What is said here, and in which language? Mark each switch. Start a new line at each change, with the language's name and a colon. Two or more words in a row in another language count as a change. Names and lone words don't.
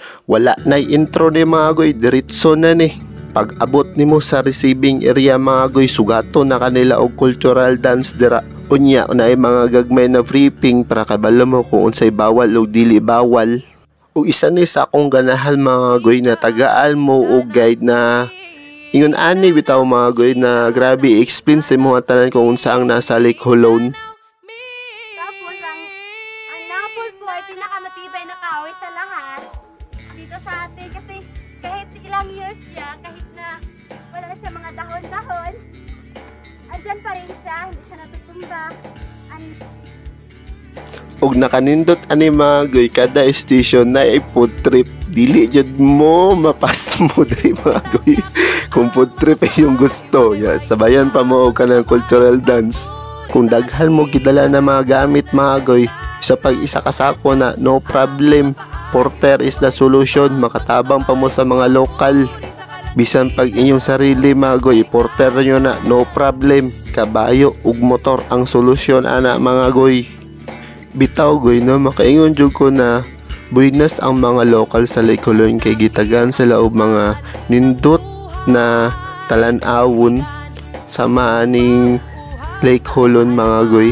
Cebuano: Wala na intro ni mga goy, diretso na ni. Pag abot nimo sa
English: receiving area
Cebuano: mga goy, sugato na kanila og
English: cultural dance
Cebuano: dira. Unya unay mga gagmay na briefing para kabalo mo kung unsay bawal o dili bawal. O isa ni sa akong ganahan mga goy na tagaan mo og guide na ingon ani bitaw mga goy na grabe i-explain sa mga tanan kung unsa ang nasa Lake Holon.
Filipino: Tapos ang napol po ay pinakamatibay na kahoy sa lahat dito sa atin kasi kahit ilang years siya, kahit na wala siya mga dahon-dahon, andyan pa rin siya, hindi siya natutumba.
Cebuano: Og nakanindot ani mga goy, kada station na ay
English: food trip.
Cebuano: Dili jud mo mapas mo diri mga goy.
Filipino: Kung
English: food trip
Filipino: ay yung gusto, yan, sabayan pa mo ka ng
English: cultural dance.
Cebuano: Kung daghan mo gidala na mga gamit mga goy, sa pag-isa kasako na
English: no problem. Porter is the solution,
Cebuano: makatabang pa mo sa mga lokal. Bisan pag inyong sarili mga goy, porter nyo na,
English: no problem.
Cebuano: Kabayo ug motor ang solusyon ana mga goy. Bitaw goy no, makaingon jud ko na buinas ang mga lokal sa Lake Holon kay gitagan sila og mga nindot na talan-awon sa maaning Lake Holon mga goy.